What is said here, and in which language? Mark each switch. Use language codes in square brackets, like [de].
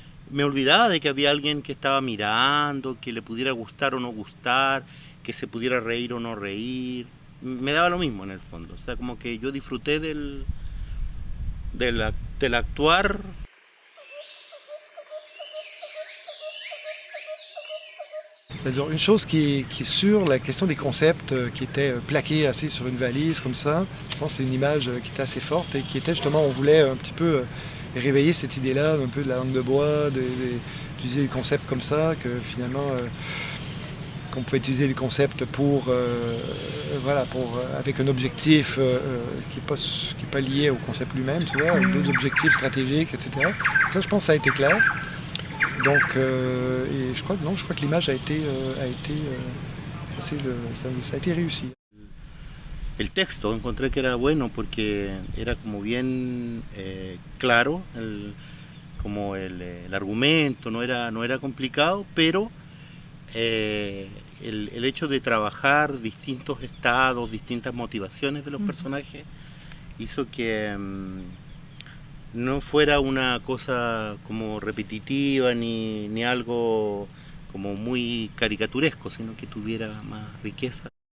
[es] Me olvidaba de que había alguien que estaba mirando, que le pudiera gustar o no gustar, que se pudiera reír o no reír. Me daba lo mismo en el fondo. O sea, como que yo disfruté del actuar. [fr] C'est-à-dire une chose qui est sûre, la question des concepts qui étaient plaqués assez sur une valise comme ça, je pense que c'est une image qui était assez forte et qui était justement, on voulait un petit peu réveiller cette idée-là, un peu de la langue de bois, d'utiliser des concepts comme ça, que finalement qu'on pouvait utiliser les concepts pour, voilà, avec un objectif qui est pas lié au concept lui-même, tu vois, avec d'autres objectifs stratégiques, etc. Ça, je pense que ça a été clair. Donc, et je crois que l'image ça a été réussi. [es] El texto encontré que era bueno porque era como bien claro, el argumento no era complicado, pero el hecho de trabajar distintos estados, distintas motivaciones de los personajes hizo que no fuera una cosa como repetitiva ni algo como muy caricaturesco, sino que tuviera más riqueza.